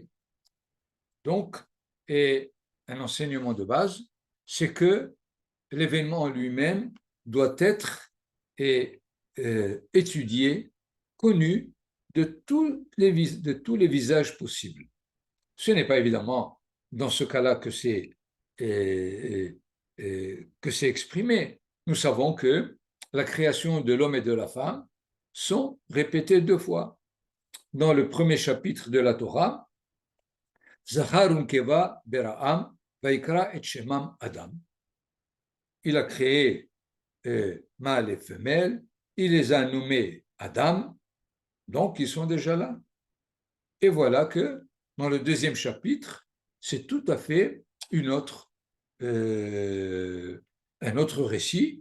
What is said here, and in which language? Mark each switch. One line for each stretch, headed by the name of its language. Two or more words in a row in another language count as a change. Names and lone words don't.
French: Donc, et un enseignement de base, c'est que l'événement lui-même doit être étudié, connu de tous les visages possibles. Ce n'est pas évidemment dans ce cas-là que c'est exprimé. Nous savons que la création de l'homme et de la femme sont répétées 2 fois. Dans le premier chapitre de la Torah,
Hebrew: זכר ונקבה בראם ויקרא את שמם אדם.
French: Il a créé mâle et femelle, il les a nommés Adam, donc ils sont déjà là. Et voilà que dans le deuxième chapitre, c'est tout à fait un autre récit.